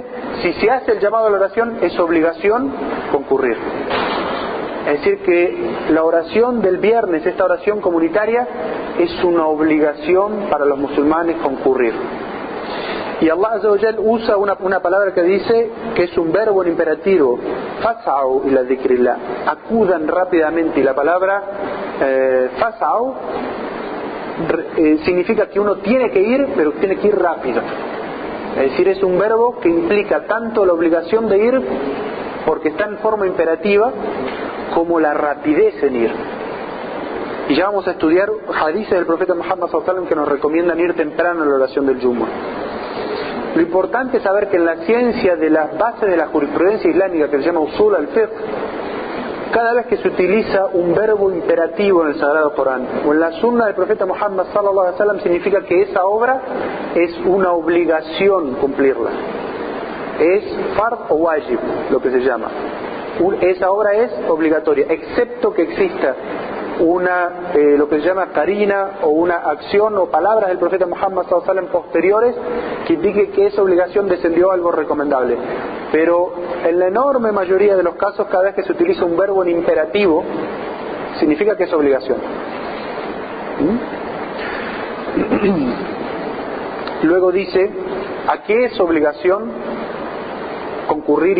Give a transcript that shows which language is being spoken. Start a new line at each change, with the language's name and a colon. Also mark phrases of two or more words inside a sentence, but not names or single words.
Spanish: Si se hace el llamado a la oración, es obligación concurrir. Es decir, que la oración del viernes, esta oración comunitaria, es una obligación para los musulmanes concurrir. Y Allah
Arabic: عز وجل
Spanish: usa una palabra que dice que es un verbo en imperativo:
Arabic: فاسعوا إلى ذكر الله,
Spanish: acudan rápidamente. Y la palabra fas'au significa que uno tiene que ir, pero tiene que ir rápido. Es decir, es un verbo que implica tanto la obligación de ir, porque está en forma imperativa, como la rapidez en ir. Y ya vamos a estudiar hadices del profeta Muhammad
Arabic: صلى الله عليه وسلم
Spanish: que nos recomiendan ir temprano a la oración del Yuma. Lo importante es saber que en la ciencia de las bases de la jurisprudencia islámica, que se llama
Arabic: أصول الفقه,
Spanish: cada vez que se utiliza un verbo imperativo en el Sagrado Corán o en la sunna del profeta Muhammad
Arabic: صلى الله عليه وسلم,
Spanish: significa que esa obra es una obligación cumplirla. Es fard o wajib, lo que se llama. Esa obra es obligatoria, excepto que exista lo que se llama qarina, o una acción o palabras del profeta Muhammad
Arabic: صلى الله عليه وسلم
Spanish: posteriores que indique que esa obligación descendió a algo recomendable. Pero en la enorme mayoría de los casos, cada vez que se utiliza un verbo en imperativo, significa que es obligación. Luego dice: ¿a qué es obligación concurrir?